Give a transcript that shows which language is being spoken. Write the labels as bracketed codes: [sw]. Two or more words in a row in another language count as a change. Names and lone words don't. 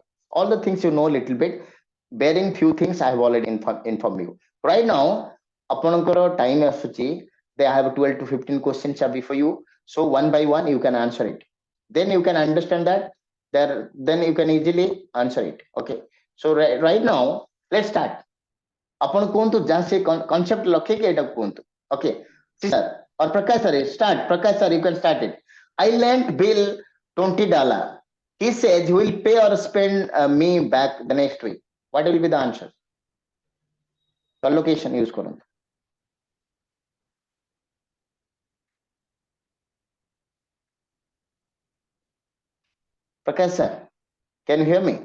[en] All the things you know a little bit, bearing few things I have already informed you. Right now ଆପଣଙ୍କର time ଆସୁଛି, they have 12 to 15 questions are before you, so one by one you can answer it, then you can understand that there, then you can easily answer it. Okay, so right now let's start. [or] ଆପଣ କୁହନ୍ତୁ ଯାହା ସେ କନସେପ୍ଟ ଲଖେଇକି ଏଇଟା କୁହନ୍ତୁ. [en] ଓକେ sir or Prakash sir, start. Prakash sir, you can start it. I lent Bill $20. He says he will pay or spend me back the next week. What will be the answer? Collocation use କରନ୍ତୁ. Prakash sir, can you hear me?